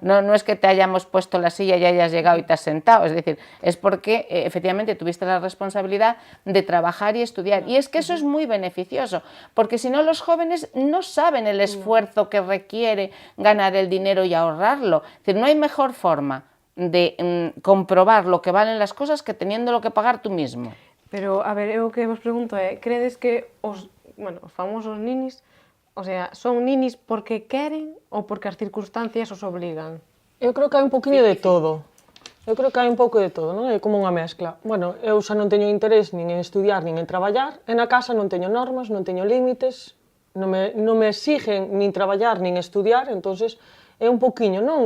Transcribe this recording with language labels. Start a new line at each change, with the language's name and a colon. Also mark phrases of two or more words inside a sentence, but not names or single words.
Spanish: no es que te hayamos puesto la silla y hayas llegado y te has sentado, es decir, es porque efectivamente tuviste la responsabilidad de trabajar y estudiar, y es que eso es muy beneficioso, porque si no los jóvenes no saben el esfuerzo que requiere ganar el dinero y ahorrarlo, es decir, no hay mejor forma de comprobar lo que valen las cosas que teniéndolo que pagar tú mismo.
Galician: Pero, a ver, eu que vos pregunto é, credes que os famosos ninis,
Spanish: o sea,
Galician: son ninis porque queren ou porque as circunstancias os obligan? Eu creo que hai un poquinho de todo. Eu creo que hai un pouco de todo, non? É como unha mezcla. Bueno, eu xa non teño interés nin en estudiar nin en traballar, e na casa non teño normas, non teño límites, non me exigen nin traballar nin estudiar, entonces é un poquinho, non?